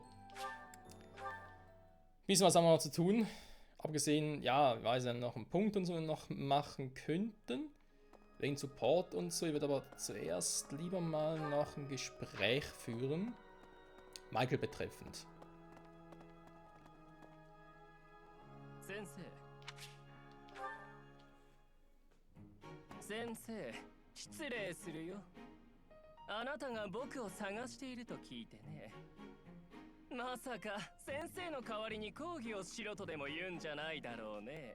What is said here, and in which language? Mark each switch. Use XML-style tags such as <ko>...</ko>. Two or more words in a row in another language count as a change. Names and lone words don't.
<de>Bisschen was haben wir noch zu tun. Abgesehen, ja, weil sie noch einen Punkt und so noch machen könnten. Wegen Support und so. Ich würde aber zuerst lieber mal noch ein Gespräch führen. Michael betreffend.</de> <ja>Sensei, 失礼するよ。あなたが僕を探していると聞いてね。まさか先生の代わりに講義をしろとでも言うんじゃないだろうね。</ja>